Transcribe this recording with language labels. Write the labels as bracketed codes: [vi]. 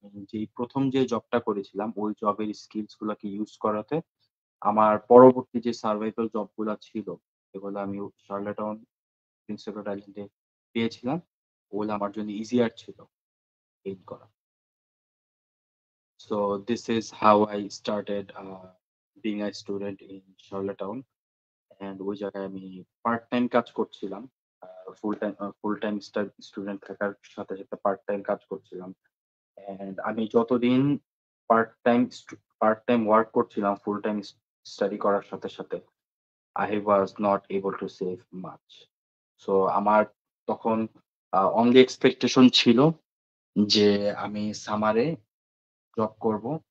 [bn] যেই ১ম যে জবটা করেছিলাম ওই জবের স্কিলস গুলাকে ইউস করাতে আমার পরবর্তী যে সার্ভাইভাল জব গুলা ছিল এগুলো আমি শার্লেটন, প্রিন্স এডওয়ার্ড আইল্যান্ডে পেয়েছিলাম। ওগুলো আমার জন্য ইজিয়ার ছিল গেইন করা। [en] So this is how I started being a student in Charlottetown and [bn] ওই জায়গায় আমি পার্ট টাইম কাজ করছিলাম। ফুল টাইম স্টুডেন্ট থাকার সাথে, সাথে পার্ট টাইম কাজ করছিলাম। অ্যান্ড আমি যতদিন পার্ট টাইম ওয়ার্ক করছিলাম ফুল টাইম স্টাডি করার সাথে, সাথে [en] I was not able to save much. [bn] So আমার তখন অনলি এক্সপেকটেশন ছিল যে আমি সামারে জব করব।